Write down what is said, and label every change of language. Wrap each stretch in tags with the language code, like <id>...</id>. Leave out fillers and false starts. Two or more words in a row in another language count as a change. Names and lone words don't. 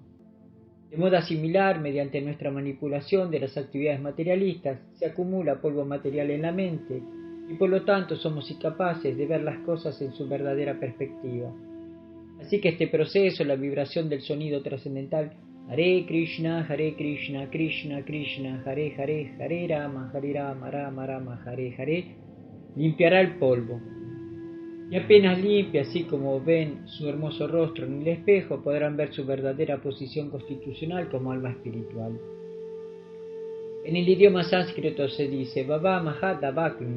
<es>De modo similar, mediante nuestra manipulación de las actividades materialistas, se acumula polvo material en la mente y por lo tanto somos incapaces de ver las cosas en su verdadera perspectiva. Así que este proceso, la vibración del sonido trascendental, Hare Krishna, Krishna Krishna, Hare Hare, Hare Rama, Rama Rama, Hare Hare, limpiará el polvo. Y apenas limpia, así como ven su hermoso rostro en el espejo, podrán ver su verdadera posición constitucional como alma espiritual. En el idioma sánscrito se dice, Baba Mahata Bhakmi.</es>